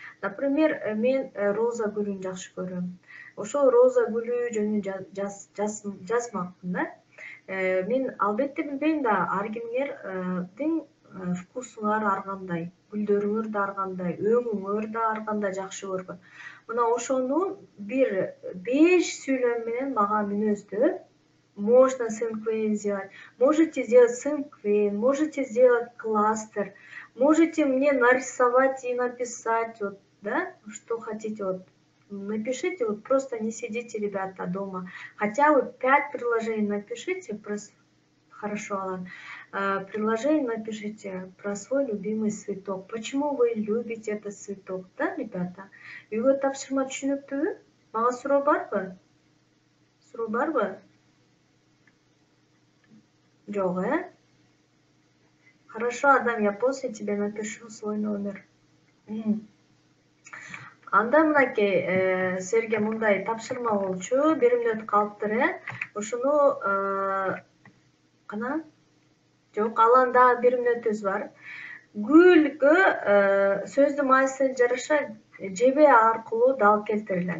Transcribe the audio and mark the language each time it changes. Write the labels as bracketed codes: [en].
[ky] Например, мен роза гүлүн жакшы көрөм. Ошол роза гүлү жөнүндө жазмакмын да. Мен албетте билбейм да, ар кимдердин вкусуңар ар кандай, гүлдөрүңөр да ар кандай, өңүңөр да ар кандай жакшы көргөн. Мына ошону бир 5 сүйлөм менен мага мүнөздөп, [ru] можно синквейн сделать, можете сделать синквейн, можете сделать кластер, можете мне нарисовать и написать, вот, да, что хотите, вот, напишите, вот просто не сидите, ребята, дома, хотя бы 5 предложений напишите, хорошо, Алан, предложение напишите про свой любимый цветок, почему вы любите этот цветок, да, ребята? [ky] Үйгө тапшырма түшүнүктүүбү? Мага суроо барбы? Суроо барбы? Жок, [ru] Хорошо, Адам, я после тебе напишу свой номер. [ky] Анда мынакей, силерге мындай тапшырма болчу, 1 мүнөт калыптыр, Ушуну кана? Жок, Аланда 1 мүнөтүбүз бар. Гүлгө сөздүн маанисине жараша жебе аркылуу дал келтирилет.